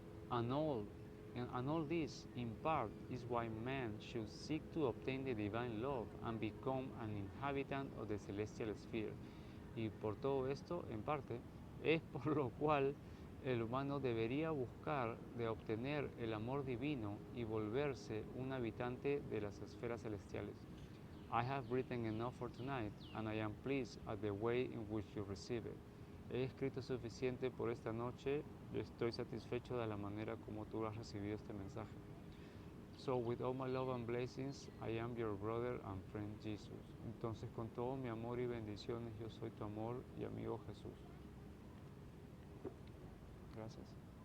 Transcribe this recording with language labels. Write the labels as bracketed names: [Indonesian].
[English] And all this, in part, is why man should seek to obtain the divine love and become an inhabitant of the celestial sphere. [Spanish] Y por todo esto, en parte, es por lo cual el humano debería buscar de obtener el amor divino y volverse un habitante de las esferas celestiales. [English] I have written enough for tonight, and I am pleased at the way in which you receive it. [Spanish] He escrito suficiente por esta noche y estoy satisfecho de la manera como tú has recibido este mensaje. [English] So with all my love and blessings, I am your brother and friend Jesus. [Spanish] Entonces con todo mi amor y bendiciones, yo soy tu amor y amigo Jesús. Gracias.